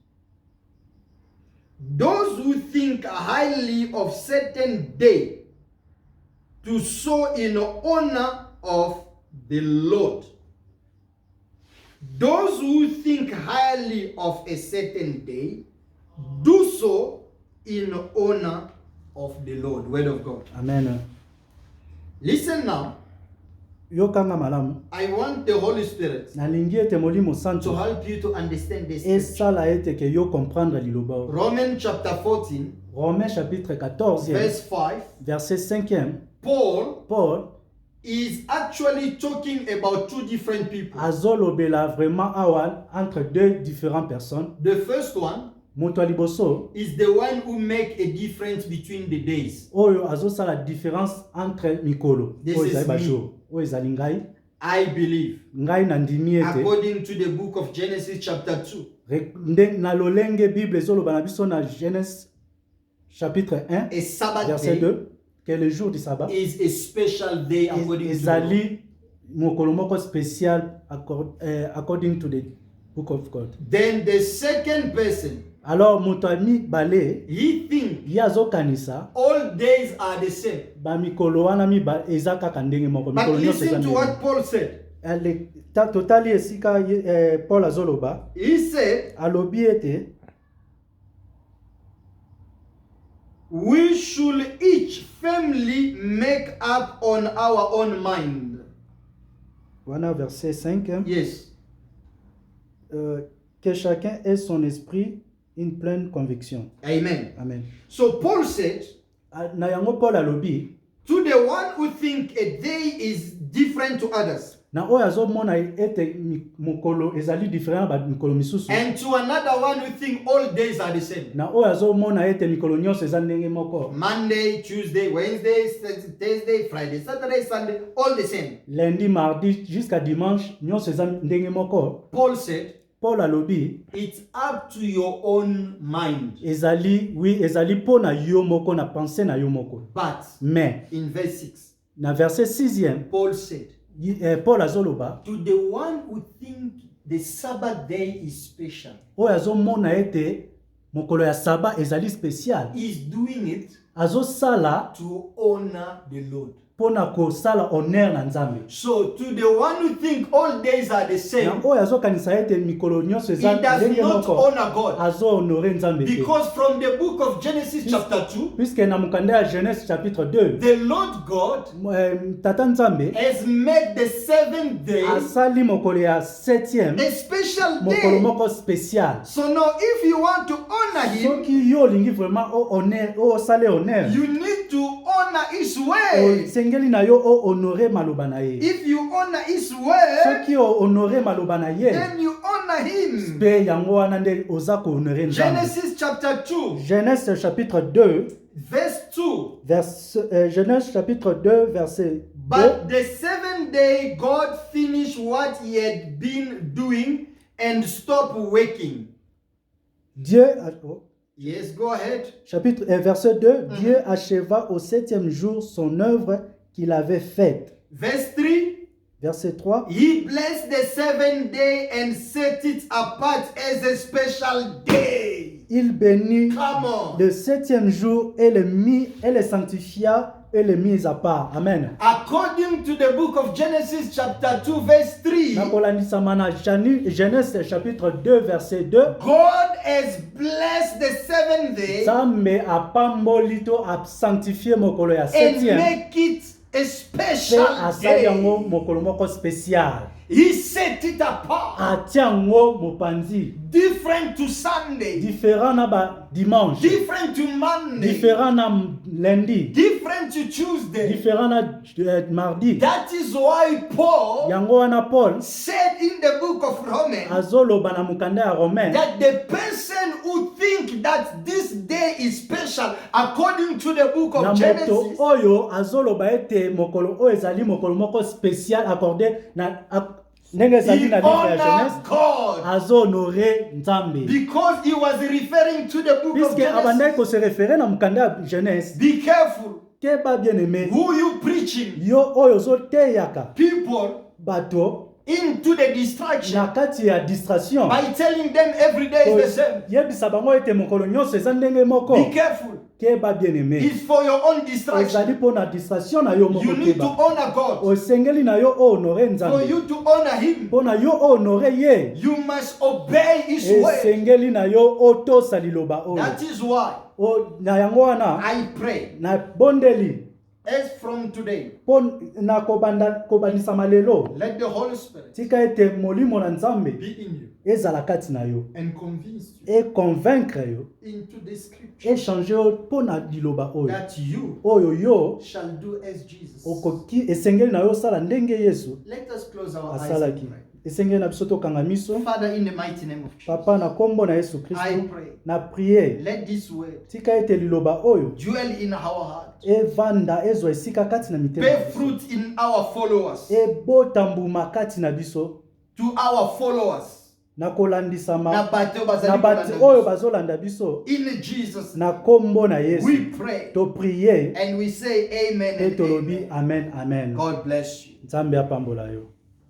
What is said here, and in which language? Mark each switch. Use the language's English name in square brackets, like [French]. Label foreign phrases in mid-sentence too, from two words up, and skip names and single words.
[English] Those who think highly of certain day to sow in honor of the Lord. Those who think highly of a certain day do so in honor of the Lord. Word of God. Amen. Listen now. [Lingala] Yokanga malamu. [English] I want the Holy Spirit [Lingala] Nalingi ete molimo [English] to [Lingala] santo [English] help you to understand this. [Lingala] esala ete ke yo comprendre liloba. [English] Romans chapter 14, [French] Romains chapitre 14, [English] verse 5. [French] verset 5e. [English] Paul is actually talking about two different people. [French] Azolobela vraiment awa entre deux différentes personnes. [English] The first one [Lingala] Moto liboso [English] is the one who make a difference between the days. [Lingala] oyo azosala différence entre mikolo. [English] This [Lingala] Oyo [English] is [Lingala] ezali [English] me. [Lingala] bajour. Oyo ezali ngai. [English] I believe, [Lingala] Ngai na ndimi ete [English] according to the book of Genesis chapter 2, [Lingala] na lolenge Bible ezoloba na biso na [French] Genèse chapitre 1 [English] a Sabbath [French] verset [English] day [French] 2 que le jour du sabbat [English] is a special day according to the law. [Lingala] ezali mokolo moko spécial [English] according to the book of God. Then the second person, [Lingala] Alors moto ami bale [English] he think [Lingala] ye azokanisa [English] all days are the same. [Lingala] ba mikolo wana eza kaka ndenge moko. [English] But [Lingala] Mikolo nyonso eza [English] listen to [Lingala] ndenge [English] what Paul said. [Lingala] totali esika Paul azoloba [English] He said, [Lingala] alobi ete [English] we should each family make up on our own mind. [Lingala] wana verset 5 [English] Yes. [French] que chacun ait son esprit une pleine conviction. [English] Amen. Amen. So Paul said, [Lingala] Na yango Paul alobi [English] to the one who think a day is different to others, [Lingala] na oyo azomona ete mokolo ezali différent ba mikolo misusu, [English] and to another one who think all days are the same. [Lingala] na oyo azomona ete mikolo nyonso eza ndenge moko. [English] Monday, Tuesday, Wednesday, Thursday, Friday, Saturday, Sunday, all the same. [French] Lundi, mardi jusqu'à dimanche [Lingala] nyonso eza ndenge moko. [English] Paul said, [Lingala] Paul alobi [English] it's up to your own mind. [Lingala] ezali pona yo moko na pensée na yo moko. [English] But [French] Mais [English] in verse 6, [Lingala] na verset 6e [English] Paul said, [Lingala] Paul azoloba [English] to the one who think the Sabbath day is special, [Lingala] oyo azomona ete mokolo ya saba ezali spécial, [English] is doing it [Lingala] azosala [English] to honor the Lord. [Lingala] pona kosala honneur na Nzambe. [English] So to the one who think all days are the [Lingala] Na [English] same, [Lingala] oyo azokanisa ete mikolo nyonso [English] he [Lingala] eza [English] does [Lingala] ndenge [English] not [Lingala] moko [English] honor God. [Lingala] azo-honore Nzambe te. [English] Because from the book of Genesis chapter 2, [Lingala] Puisque na mokanda ya Genèse chapitre 2 [English] the Lord God [Lingala] tata Nzambe [English] has made the seventh day [Lingala] asali mokolo ya 7e [English] a special [Lingala] mokolo [English] day. [Lingala] moko spécial. [English] So now if you want to honor him, [Lingala] Soki yo olingi vraiment osale honneur, [English] you need to honor his way. [Lingala] sengeli na yo honore maloba na ye. [English] If you honor his way, [Lingala] Soki honore maloba na ye, [English] then you honor him. [Lingala] pe yango wana nde oza ko honore Nzambe. [English] Genesis chapter 2, [French] Genèse chapitre 2 [English] verse 2. [French] Genèse chapitre 2 verset 2. [English] But the seventh day God finished what he had been doing and stopped working. [French] Dieu [English] Yes, go ahead. [French] chapitre verset 2, Dieu acheva au 7e jour son œuvre qu'il avait faite. [English] Verse 3. [French] Verset 3. [English] He blessed the seventh day and set it apart as a special day. [French] Il bénit [English] Come on. [French] le 7e jour et le sanctifia et le mit à part. [English] Amen. According to the book of Genesis chapter 2 verse 3, [Lingala] Nakolandisama na [French] Genèse chapitre 2 verset 2. [English] God has blessed the seventh day [Lingala] Nzambe apamboli to [French] a sanctifié [Lingala] mokolo ya [English] and [Lingala] 7e. [English] make it a [Lingala] Pe [English] special [Lingala] asali yango [English] day. [Lingala] mokolo moko spécial. [English] He set it apart, [Lingala] Atia yango mopanzi. [English] different to Sunday, [Lingala] Différent na ba dimanche. [English] different to Monday, [Lingala] Différent na lundi. [English] different to Tuesday. [Lingala] Différent na mardi. [English] That is why Paul [Lingala] Yango wana Paul [English] said in the book of Romans [Lingala] azoloba na mukanda ya Romain. [English] that the person who think that this day is special according to the book [Lingala] Na [English] of [Lingala] moto [English] Genesis, [Lingala] oyo azoloba ete mokolo oyo ezali mokolo moko spécial accordé na ndenge ezali [English] he [Lingala] na livre ya [English] honored [Lingala] Genèse [English] God [Lingala] azonore Nzambe. [English] because he was referring to the book of [Lingala] Puisque abandai [English] Genesis. [Lingala] ko se référer na mukanda ya Genèse. [English] Be careful [Lingala] Keba [French] bien aimé. [English] who you preaching [Lingala] Yo oyo zoteyaka [English] people [Lingala] bato [English] into the distraction [Lingala] na kati ya distraction. [English] by telling them every day is the same. [Lingala] Yebisa bango ete mokolo nyonso eza ndenge moko. [English] Be careful. [Lingala] Keba [French] bien aimé. [English] It's for your own distraction. [Lingala] Ezali po na distraction na yo moko [English] You need to [Lingala] keba. [English] honor God. [Lingala] Osengeli na yo honore [English] For [Lingala] Nzambe. [English] you to honor Him, [Lingala] Po na yo honore ye. [English] you must obey His word. [Lingala] Esengeli na yo otosa liloba oyo. [English] That is why [Lingala] Na yango wana [English] I pray, [Lingala] na bondeli [English] as from today, [Lingala] po na kobandisa malelo. [English] let the Holy Spirit [Lingala] Tika ete molimo na Nzambe [English] be in you [Lingala] ezala kati na yo. [English] and convince you [French] Et convaincre yo. [English] into the scripture [French] Et changer [Lingala] yo po na liloba oyo. [English] that you [Lingala] Oyo yo [English] shall do as Jesus. [Lingala] okoki esengeli na yo sala ndenge Yesu [English] Let us close our eyes [Lingala] asalaki. [English] and pray. [Lingala] Esengeli na biso tokanga miso. [English] Father, in the mighty name of Jesus, [Lingala] Papa na kombo na Yesu [English] I [Lingala] Kristo [English] pray, [Lingala] na prier. [English] let this word [Lingala] Tika ete liloba oyo [English] dwell in our heart, [Lingala] evanda ezwa esika kati na mitema. [English] bear fruit in our followers, [Lingala] Ebota mbuma kati na biso [English] to our followers, [Lingala] na kolandisama na bato na bazali bato kolanda oyo biso. bazolanda biso [English] In Jesus' name, [Lingala] na kombo na Yesu. [English] we pray [Lingala] To prier [English] and we say amen [Lingala] et [English] and [Lingala] tolobi amen. amen amen. [English] God bless you. [Lingala] Nzambe apambola yo.